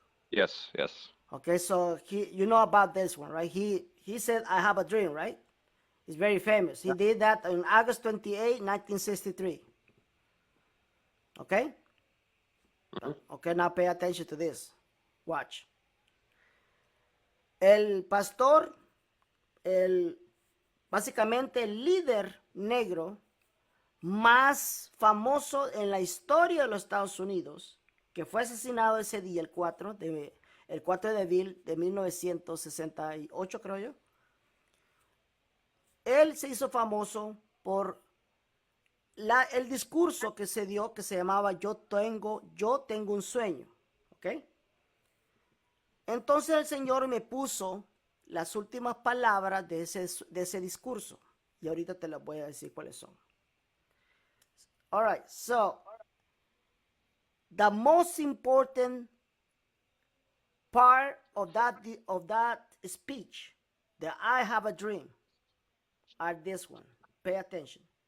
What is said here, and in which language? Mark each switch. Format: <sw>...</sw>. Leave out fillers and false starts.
<en>Yes, yes. Okay, so you know about this one, right? He said I have a dream, right? It's very famous. He did that on August 28, 1963. Okay? Mhm. Okay, now pay attention to this. Watch.</en> <es>El pastor, básicamente el líder negro más famoso en la historia de los Estados Unidos, que fue asesinado ese día, el 4 de abril de 1968, creo yo. Él se hizo famoso por el discurso que se dio, que se llamaba Yo tengo un sueño. ¿Ok? Entonces el Señor me puso las últimas palabras de ese discurso. Y ahorita te las voy a decir cuáles son.</es> <en>All right, so the most important part of that speech, that I have a dream, are this one. Pay attention.</en>